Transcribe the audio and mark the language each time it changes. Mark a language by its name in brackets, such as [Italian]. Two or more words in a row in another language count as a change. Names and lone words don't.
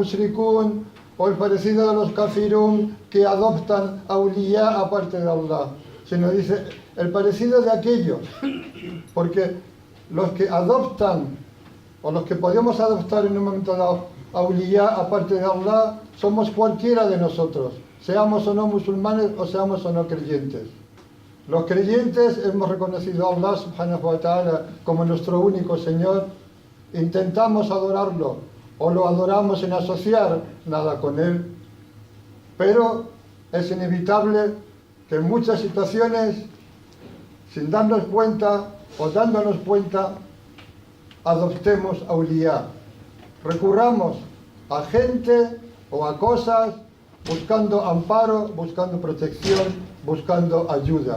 [Spanish] mushrikun o el parecido de los kafirun que adoptan awliya aparte de Allah, sino dice el parecido de aquellos, porque los que adoptan o los que podemos adoptar en un momento dado awliya aparte de Allah somos cualquiera de nosotros, seamos o no musulmanes o seamos o no creyentes. Los creyentes hemos reconocido a [Arabic] الله سبحانه وتعالى [Spanish] como nuestro único Señor, intentamos adorarlo o lo adoramos sin asociar nada con Él, pero es inevitable que en muchas situaciones, sin darnos cuenta o dándonos cuenta, adoptemos awliya, recurramos a gente o a cosas buscando amparo, buscando protección, buscando ayuda.